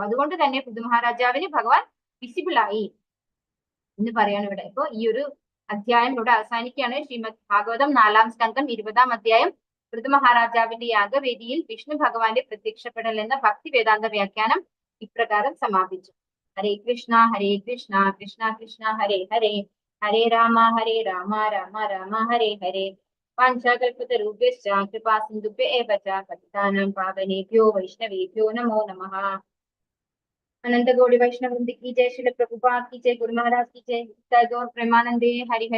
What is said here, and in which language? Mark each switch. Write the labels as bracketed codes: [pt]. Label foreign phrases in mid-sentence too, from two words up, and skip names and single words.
[ml] അതുകൊണ്ട് തന്നെ പൃഥു മഹാരാജാവിന് ഭഗവാൻ വിസിബിൾ ആയി എന്ന് പറയാണ് ഇവിടെ. ഇപ്പൊ ഈ ഒരു അധ്യായം ഇവിടെ അവസാനിക്കുകയാണ്. ശ്രീമദ് ഭാഗവതം 4-ാം സ്കന്ധം 20-ാം അധ്യായം പൃഥു മഹാരാജാവിന്റെ യാഗവേദിയിൽ വിഷ്ണു ഭഗവാന്റെ പ്രത്യക്ഷപ്പെടൽ എന്ന ഭക്തി വേദാന്ത വ്യാഖ്യാനം ഇപ്രകാരം സമാപിച്ചു. ഹരേ കൃഷ്ണ കൃഷ്ണ കൃഷ്ണ ഹരേ ഹരേ, ഹരേ രാമ രാമ രാമ ഹരേ ഹരേ. [sa] വാഞ്ചാകൽപതരുഭ്യശ്ച കൃപാ സിന്ധുഭ്യ ഏവ ച പതിതാനാം പാവനേഭ്യോ വൈഷ്ണവേഭ്യോ നമോ നമഃ. [hi] अनंत गौड़ी वैष्णव वृंद की जय, श्रील प्रभुपाद की जय, गुरु महाराज की जय, गौर प्रेमानंदे हरि हरि।